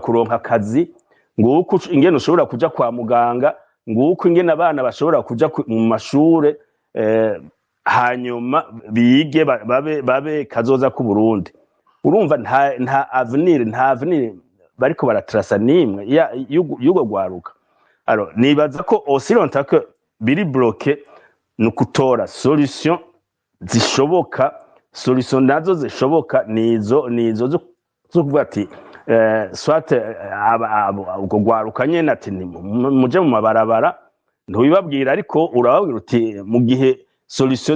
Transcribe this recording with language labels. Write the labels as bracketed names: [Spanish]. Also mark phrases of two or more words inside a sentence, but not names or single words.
[Rundi] kuronka akazi nguko ingene ushobora kuja kwa muganga nguko ingene abana bashobora kuja mu mashure hanyuma bige babe kazoza ku Burundi urumva nta avenir bariko baratrasa nimwe yugo gwaruka alors nibaza ko [French] aussi longtemps que [Rundi] biri bloqué nukutora solution zishoboka solution nazo zishoboka nizo zo kuvuga ati soit ubwo gwaruka nyene ati muje mu mabarabara ntubibabwira ariko urababwira uti mu gihe solution